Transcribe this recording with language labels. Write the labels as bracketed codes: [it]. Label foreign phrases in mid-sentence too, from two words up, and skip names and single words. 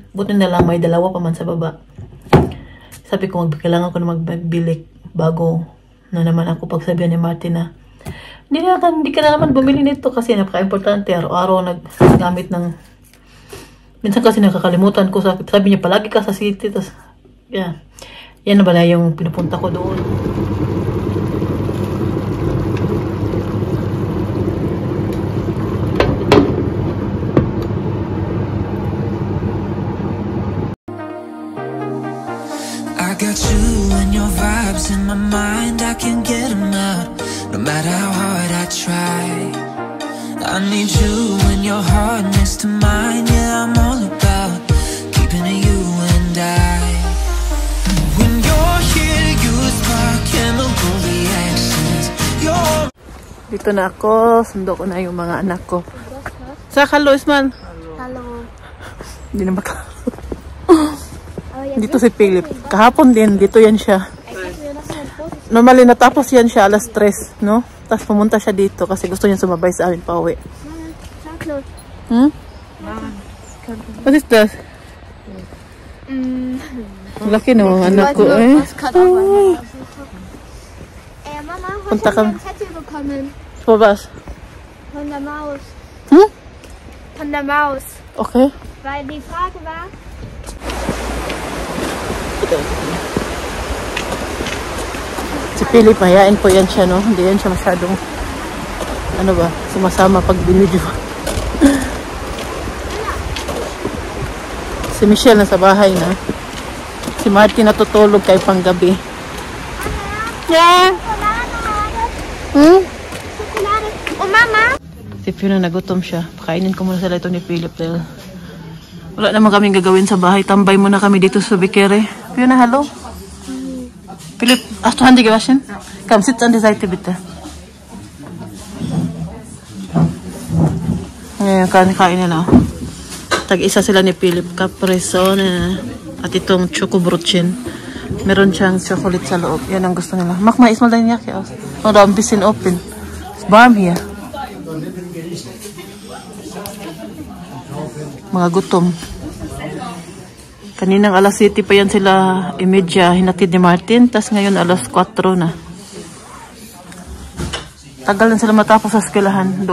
[tl] Buti na lang may dalawa pa man sa baba. Sabi ko kailangan ko na magbili bago na naman ako pagsabihan ni Martin na hindi ka na naman bumili nito kasi napaka-importante. Araw-araw naggamit ng minsan kasi nakakalimutan ko. Sabi niya palagi ka sa city. Tas, yeah. Yan na bala yung pinupunta ko doon. [en] Got you and your vibes in my mind, I can't get them out, no matter how hard I try. I need you and your heart next to mine. Yeah, I'm all about keeping it you and I. When you're here, you spark chemical reactions. You're [tl] Dito na ako. Sundo ko na yung mga anak ko. Sa hello, Isman. Hello. Hindi na maka... Dito si Philip. Kahapon din, dito yan siya. Normally natapos yan siya alas 3, no? Tapos pumunta siya dito kasi gusto niya sumabay sa amin pa uwi. [en] Hmm? What is that? [tl] Laki no, anak ko eh. Mama, Punta [de] hast du [tl] kami. [de] ein Zettel bekommen? So was? Von der Maus. Hmm? Von der Maus. Okay. Weil die Frage war, [tl] Si Philip, mayain po yan siya, no? Hindi yan siya masyadong, ano ba, sumasama pag binidyo. Si Michelle nasa bahay na. Si Martin natutulog kay panggabi. [en] Yeah. Hmm? [de] Schokolade. Und Mama? [tl] Si Fiona nagutom siya. Pakainin ko muna sila ito ni Philip dahil wala naman kaming gagawin sa bahay. Tambay muna kami dito sa Bikere. Fiona, hello? Philip, [de] hast du Hände gewaschen? Komm, sitz an die Seite bitte. [tl] Ngayon, kain na. Tag-isa sila ni Philip. Caprese at itong Choco-Brötchen. Meron siyang chocolate sa loob. Yan ang gusto nila. [de] Mach mal erstmal deine Jacke aus. Oder ein bisschen open. [en] It's warm [de] hier. [tl] Mga gutom. Kaninang alas 7 pa yan sila imedya hinatid ni Martin. Tas ngayon alas 4 na. Tagal na sila matapos sa eskwelahan.